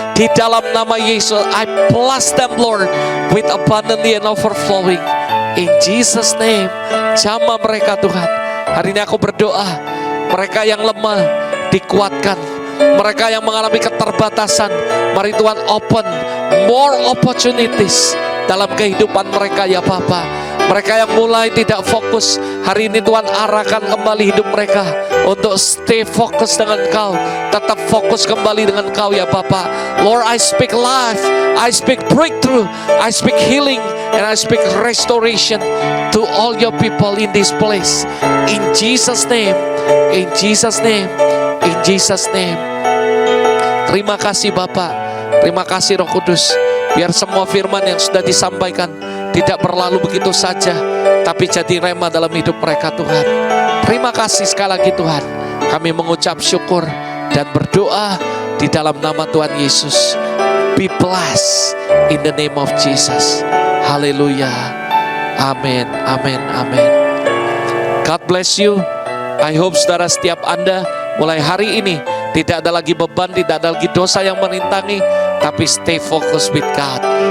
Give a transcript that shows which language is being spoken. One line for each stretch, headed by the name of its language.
Indonesian: Di dalam nama Yesus,
English: I bless them Lord with abundantly and overflowing. In Jesus name,
Indonesian: jamah mereka Tuhan. Hari ini aku berdoa, mereka yang lemah dikuatkan, mereka yang mengalami keterbatasan, mari Tuhan
English: open more opportunities
Indonesian: dalam kehidupan mereka ya Bapa. Mereka yang mulai tidak fokus, hari ini Tuhan arahkan kembali hidup mereka untuk stay fokus dengan Kau, tetap fokus kembali dengan Kau ya Bapa.
English: Lord, I speak life, I speak breakthrough, I speak healing, and I speak restoration to all your people in this place. In Jesus name, in Jesus name, in Jesus name.
Indonesian: Terima kasih Bapa, terima kasih Roh Kudus. Biar semua firman yang sudah disampaikan tidak berlalu begitu saja, tapi jadi rema dalam hidup mereka Tuhan. Terima kasih sekali lagi Tuhan. Kami mengucap syukur dan berdoa di dalam nama Tuhan Yesus.
English: Be blessed in the name of Jesus. Haleluya. Amin, amin, amin. God bless you. I hope
Indonesian: saudara setiap Anda mulai hari ini tidak ada lagi beban, tidak ada lagi dosa yang merintangi, tapi
English: stay focused with God.